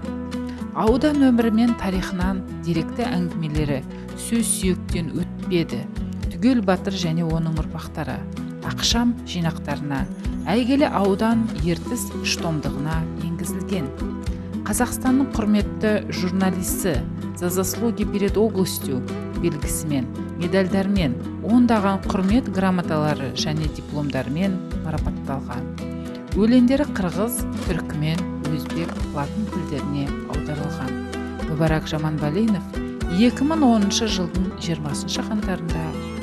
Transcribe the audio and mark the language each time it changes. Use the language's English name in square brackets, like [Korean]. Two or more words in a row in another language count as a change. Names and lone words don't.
[Kazakh] Аудан өмірі мен тарихынан деректі әңгімелері сөз сүйектен өтпеді. Түгел батыр және оның ұрпақтары ақшам жинақтарына, әйгілі аудан Ертіс үштомдығына енгізілген. Қазақстанның құрметті журналисті [Russian] за заслуги перед областью [Kazakh] белгісімен, медальдармен, ондаған құрмет грамоталары және дипломдармен марапатталған. Өлеңдері қырғыз, түркмен, өзбек, латын тілдеріне аударылған. Мүбәрак Жаманбалинов 2010 жылдың 20 қаңтарында